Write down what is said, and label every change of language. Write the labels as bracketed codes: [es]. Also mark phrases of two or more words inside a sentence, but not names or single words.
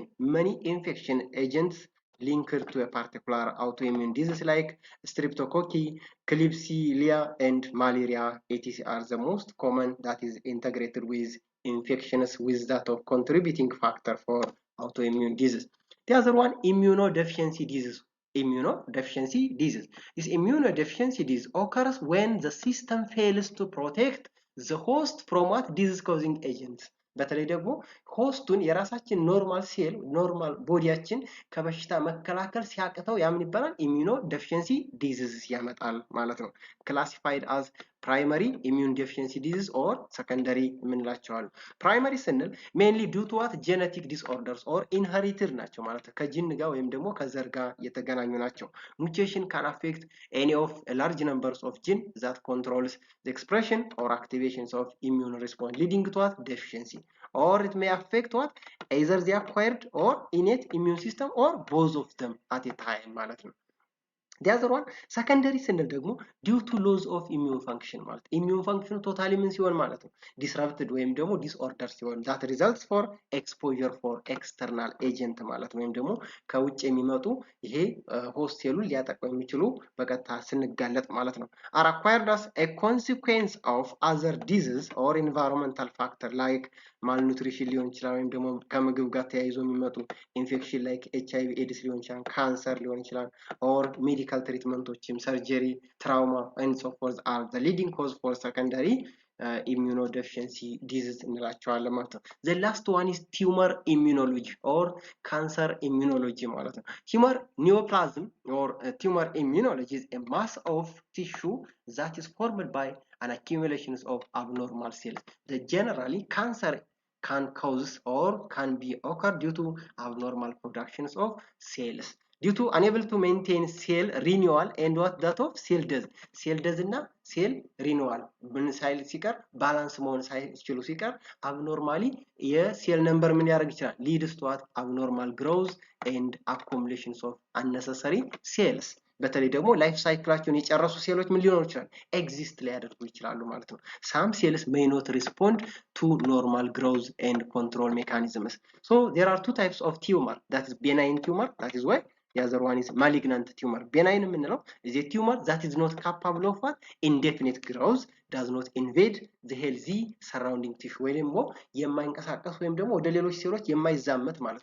[en] Many infection agents linked to a particular autoimmune disease like streptococci, Klebsiella and malaria etc are the most common that is integrated with infections with that of contributing factor for autoimmune disease. The other one, immunodeficiency disease. Immunodeficiency disease. This immunodeficiency disease occurs when the system fails to protect the host from what disease-causing agents. [am] በተለይ ደግሞ ሆስቱን የራሳችን [en] normal cell normal [am] ቦዲያችን ከበሽታ መከላከል ሲያቅተው ያምን ይባላል [en] immuno deficiency disease [am] ያመጣል ማለት ነው። [en] classified as primary immune deficiency disease or secondary [am] የምንላቸዋል። ፕራይመሪ ስንል [en] mainly due to what genetic disorders or inherited [am] ናቸው ማለት ነው። ከጂን ጋር ወይም ደግሞ ከዘር ጋር የተገናኙ ናቸው። [en] mutation can affect any of large numbers of gene that controls the expression or activations of immune response leading to what deficiency or it may affect what either the acquired or innate immune system or both of them at a time [am] ማለት ነው። [en] the other one secondary [am] ስንል ደግሞ [en] due to loss of immune function ማለት immune function [am] ቶታሊ ምን ሲሆን ማለት ነው [en] disrupted [am] ወይም ደግሞ [en] disorder ሲሆን that results for exposure for external agent [am] ማለት ወይም ደግሞ ከውጭ የሚመጡ ይሄ ሆስት ሴሉን ሊያጠቁ የሚችሉ በቀጥታ ስንጋለጥ ማለት ነው [en] are acquired as a consequence of other disease or environmental factor like malnutrition [am] ሊሆን ይችላል ወይም ደግሞ ከምግብ ጋር ተያይዞ የሚመጡ [en] infection like [am] HIV ኤድስ ሊሆን ይችላል ካንሰር ሊሆን ይችላል [en] or medical treatmenቶችም surgery trauma and so forth are the leading cause for secondary immunodeficiency disease [am] እንላቸዋለን ማለት ነው። [en] the last one is tumor immunology or cancer immunology [am] ማለት ነው። [en] tumor neoplasm or tumor immunology is a mass of tissue that is formed by an accumulation of abnormal cells. The generally cancer can cause or can be occur due to abnormal productions of cells due to unable to maintain cell renewal and what that of cell death እና cell renewal [am] ምን ሳይል ሲቀር ባላንስ መሆን ሳይችሉ ሲቀር [en] abnormally [am] የሴል ነምበር ምን ያደርግ ይችላል [en] leads to what abnormal growth and accumulations of unnecessary cells [am] በተለይ ደግሞ ላይፍ ሳይክላቸውን የጨረሱ ሴሎች ምን ሊሆኑ ይችላል ኤግዚስት ሊያደርጉ ይችላሉ ማለት ነው። [en] some cells may not respond to normal growth and control mechanisms. So there are two types of tumor, that is benign tumor, that is why the other one is malignant tumor. Benign የምንለው is a tumor that is not capable of what indefinite growth, does not invade the healthy surrounding tissue [am] ወይ ደግሞ የማይንቀሳቀስ ወይም ደግሞ ወደ ሌሎች ሴሎች የማይዛመት ማለት